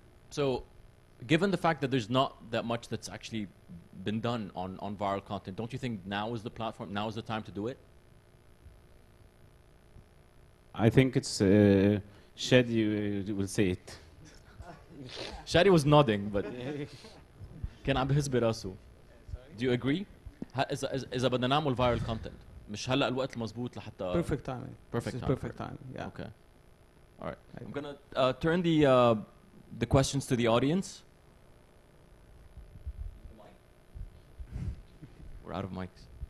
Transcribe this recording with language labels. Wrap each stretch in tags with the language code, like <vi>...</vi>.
<en>So, given the fact that there's not that much that's actually been done on viral content, don't you think now is the platform, now is the time to do it? I think it's Shadi will say it. Shadi was nodding, but</en> <ar>كان عم بهز براسه.</ar> <en>Do you agree?</en> <ar>إذا بدنا نعمل viral content, مش هلا الوقت المضبوط لحتى</ar> <en>perfect timing. Perfect timing. Yeah. Okay. All right. I'm gonna turn the questions to the audience. We're out of mics.</en>